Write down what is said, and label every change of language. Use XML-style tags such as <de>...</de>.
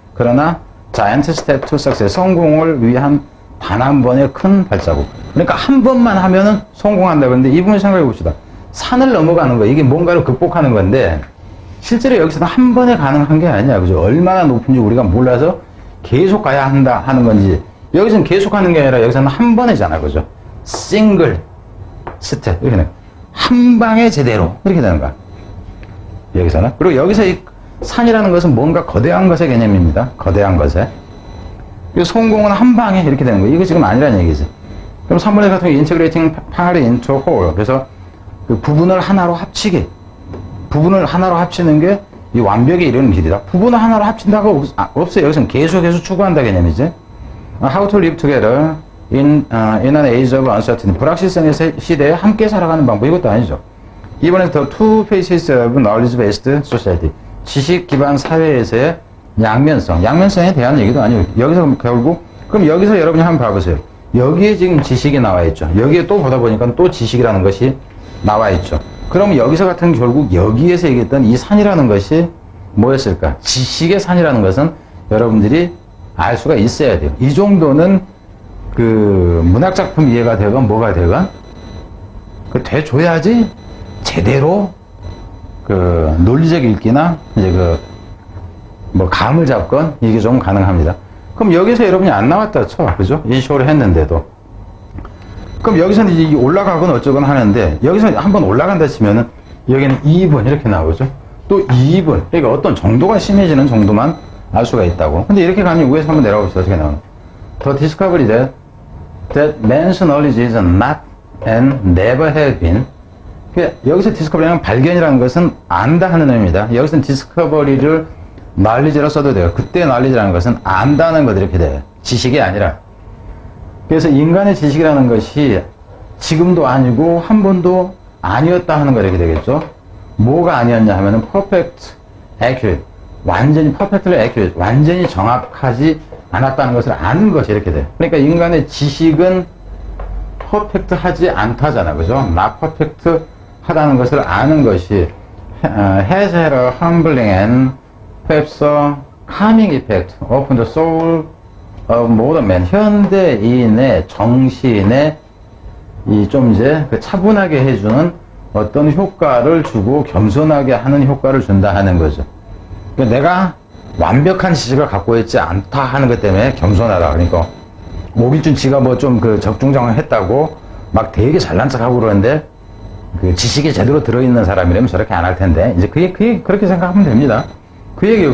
<ko>그러나</ko> <en>giant step to success.</en> <ko>성공을 위한 단 한 번의 큰 발자국. 그러니까 한 번만 하면은 성공한다. 그런데 이 부분 생각해 봅시다. 산을 넘어가는 거. 이게 뭔가를 극복하는 건데 실제로 여기서는 한 번에 가능한 게 아니야. 그죠? 얼마나 높은지 우리가 몰라서 계속 가야 한다 하는 건지. 여기서는 계속 하는 게 아니라 여기서는 한 번이잖아. 그죠? 싱글 스텝. 이렇게 되는 한 방에 제대로. 이렇게 되는 거야. 여기서는. 그리고 여기서 이 산이라는 것은 뭔가 거대한 것의 개념입니다. 거대한 것에. 그리고 성공은 한 방에 이렇게 되는 거예요. 이거 지금 아니라는 얘기지. 그럼 3번에 같은 경우</ko> <en>integrating part into whole.</en> <ko>그래서 그 부분을 하나로 합치기. 부분을 하나로 합치는 게 이 완벽에 이르는 길이다. 부분을 하나로 합친다고 없어요. 여기서는 계속해서 추구한다 개념이지.</ko> <en>How to live together in an age of uncertainty.</en> <ko>불확실성의 시대에 함께 살아가는 방법. 이것도 아니죠. 이번에</ko> <en>the two phases of knowledge-based society.</en> <ko>지식 기반 사회에서의 양면성에 대한 얘기도 아니고 여기서 결국 그럼 여기서 여러분이 한번 봐보세요. 여기에 지금 지식이 나와 있죠. 여기에 또 보다 보니까 또 지식이라는 것이 나와 있죠. 그럼 여기서 같은 결국 여기에서 얘기했던 이 산이라는 것이 뭐였을까? 지식의 산이라는 것은 여러분들이 알 수가 있어야 돼요. 이 정도는 그 문학작품 이해가 되건 뭐가 되건 그 돼줘야지 제대로 그 논리적 읽기나 이제 그 뭐 감을 잡건 이게 좀 가능합니다. 그럼 여기서 여러분이 안 나왔다 쳐. 그죠? 인쇼를 했는데도. 그럼 여기서는 이제 올라가건 어쩌건 하는데 여기서 한번 올라간다 치면은 여기는 2분 이렇게 나오죠. 또 2분. 그러니까 어떤 정도가 심해지는 정도만 알 수가 있다고. 근데 이렇게 가면 위에서 한번 내려가 봅시다. 어떻게 나오나.</ko> <en>The discovery that man's knowledge is not and never have been.</en> <ko>여기서 디스커버리는 발견이라는 것은 안다 하는 의미입니다. 여기서는 디스커버리를 knowledge로 써도 돼요. 그때 knowledge라는 것은 안다는 것 이렇게 돼요. 지식이 아니라. 그래서 인간의 지식이라는 것이 지금도 아니고 한 번도 아니었다 하는 거 이렇게 되겠죠. 뭐가 아니었냐 하면은</ko> <en>perfect, accurate.</en> <ko>완전히</ko> <en>perfectly accurate.</en> <ko>완전히 정확하지 않았다는 것을 아는 것이 이렇게 돼요. 그러니까 인간의 지식은 퍼펙트하지 않다잖아. 그죠?</ko> <en>not perfect</en> <ko>하다는 것을 아는 것이</ko> <en>has had a humbling and perhaps a calming effect upon the soul of modern man.</en> <ko>현대인의 정신에 이 좀 이제 그 차분하게 해주는 어떤 효과를 주고 겸손하게 하는 효과를 준다 하는 거죠. 그러니까 내가 완벽한 지식을 갖고 있지 않다 하는 것 때문에 겸손하다. 그러니까 오길준 지가 뭐 좀 그 적중정했다고 막 되게 잘난 척하고 그러는데 그 지식이 제대로 들어있는 사람이라면 저렇게 안 할 텐데 이제 그게 그렇게 생각하면 됩니다. 그 얘기예요.</ko>